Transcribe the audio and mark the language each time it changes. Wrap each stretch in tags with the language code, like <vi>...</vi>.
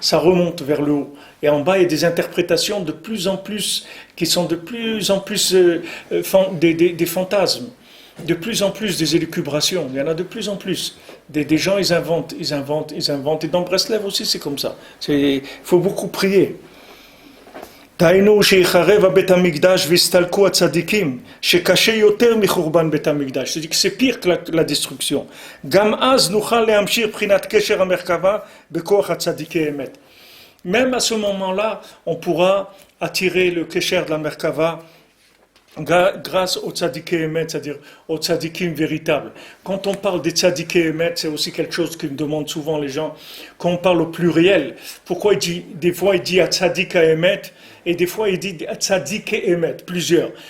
<fr>Ça remonte vers le haut. Et en bas, il y a des interprétations de plus en plus, qui sont de plus en plus des fantasmes, de plus en plus des élucubrations. Il y en a de plus en plus. Des gens, ils inventent. Et dans Breslev aussi, c'est comme ça. Il faut beaucoup prier.</fr> <he>דהיינו שיחרב הבית המקדש ויסתלקו הצדיקים שקשה יותר מחורבן בית המקדש.</he> <fr>C'est-à-dire que c'est pire que la destruction.</fr> <he>גם אז נוכל להמשיך בחינת קשר המרכבה בכוח הצדיקי אמת.</he> <fr>Même à ce moment-là, on pourra attirer le kesher de la merkava grâce au tzadikei emet, c'est-à-dire au tzadikim véritables. Quand on parle des tzadikei emet, c'est aussi quelque chose que me demandent souvent les gens. Quand on parle au pluriel, pourquoi des fois il dit à tzadika emet et des fois il dit tzadikei emet, plusieurs.</fr>